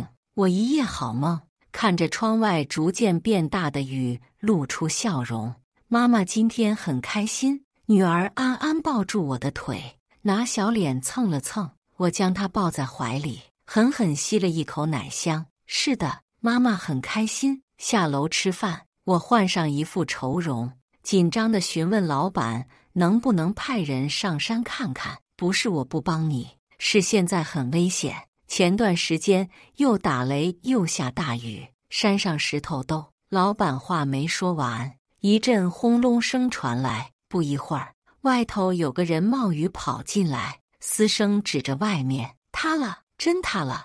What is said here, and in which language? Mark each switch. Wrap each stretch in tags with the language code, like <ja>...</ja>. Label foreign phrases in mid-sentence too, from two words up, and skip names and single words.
<zh>我一夜好夢，看着窗外逐漸變大的雨，露出笑容。媽媽今天很開心。女兒安安抱住我的腿，拿小臉蹭了蹭，我將她抱在懷裡，狠狠吸了一口奶香。是的，媽媽很開心。下樓吃飯，我換上一副愁容，緊張地詢問老闆能不能派人上山看看？不是我不幫你，是現在很危險。前段時間又打雷又下大雨，山上石頭都……老闆話沒說完，一陣轟隆聲傳來，不一會兒，外頭有個人冒雨跑進來，嘶聲指着外面：“塌了，真塌了！</zh>